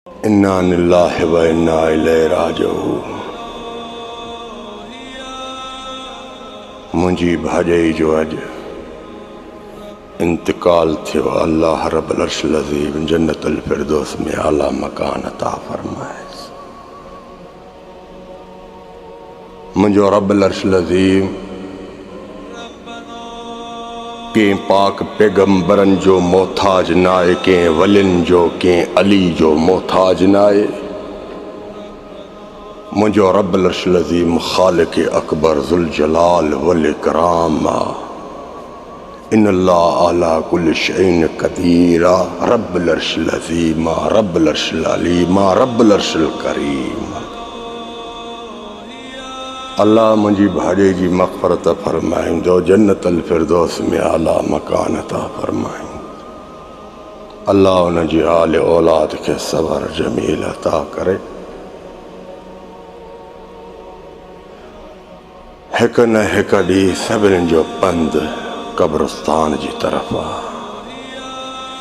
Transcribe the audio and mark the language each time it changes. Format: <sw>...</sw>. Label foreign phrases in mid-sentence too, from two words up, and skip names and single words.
<ar>إنا لله وإنا إليه راجعون.</ar> <sd>मुंहिंजी भाॼाई जो अॼु इंतकाल थियो।</sd> <ar>الله رب العرش العظيم جنة الفردوس</ar> <sd>में आला मकान अता फरमाएसि। मुंहिंजो</sd> <ar>رب العرش العظيم</ar> <sd>कंहिं पाक पैगंबरनि जो मोहताज न आहे, कंहिं वलियुनि जो, कंहिं अली जो मोहताज न आहे। मुंहिंजो</sd> <ar>رب العرش العظيم</ar> <sd>ख़ालिक़ अकबर</sd> <ar>ذو الجلال والإكرام</ar> <sd>आहे।</sd> <ar>إن الله على كل شيء قدير. رب العرش العظيم، رب العرش العليم، رب العرش الكريم.</ar> <sd>अल्लाह मुंहिंजी भाॼाई जी मग़फ़िरत फरमाईंदो,</sd> <ar>جنة الفردوس</ar> <sd>में आला मकान अता फरमाईंदो। अल्लाह उन जी आल औलाद खे</sd> <ar>صبر جميل</ar> <sd>अता करे। हिक न हिक ॾींहुं सभिनी जो पंधु क़ब्रिस्तान जी तरफ़ आहे।</sd>